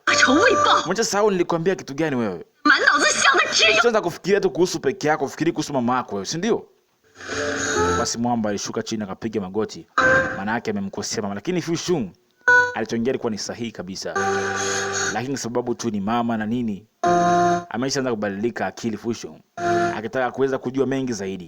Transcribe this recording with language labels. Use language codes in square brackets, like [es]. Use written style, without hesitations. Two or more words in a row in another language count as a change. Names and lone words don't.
[zh] 把仇未报， [sw] Umeshasahau nilikwambia kitu gani wewe? [zh] 满脑子想的只有 [sw] Usianza kufikiria tu kuhusu peke yako, fikiri kuhusu mama yako wewe, si ndio? Basi mwamba alishuka chini akapiga magoti. Maana yake amemkosea mama, lakini Fu Shun alichoongea ilikuwa ni sahihi kabisa. Lakini sababu tu ni mama na nini, ameshaanza kubadilika akili Fu Shun, akitaka kuweza kujua mengi zaidi.